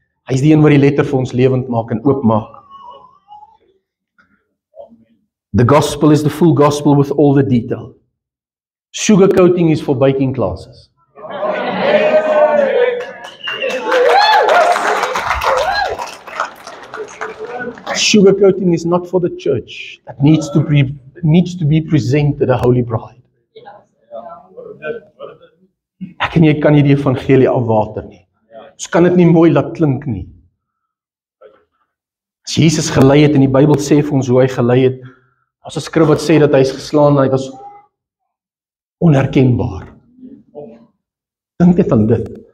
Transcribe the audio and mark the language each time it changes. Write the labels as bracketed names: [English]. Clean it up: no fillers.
[Afrikaans] Hy is die een wat die letter vir ons lewend maak en oopmaak. [English] The gospel is the full gospel with all the detail. Sugarcoating is for baking classes. Sugarcoating is not for the church that needs to be presented a holy bride. [Afrikaans] Ek en jy kan nie die evangelie afwater nie. Ons kan dit nie mooi laat klink nie. As Jesus gelei het, en die Bybel sê vir ons hoe hy gelei het, as 'n skrif wat sê dat hy is geslaan, hy was onherkenbaar. Dink net aan dit.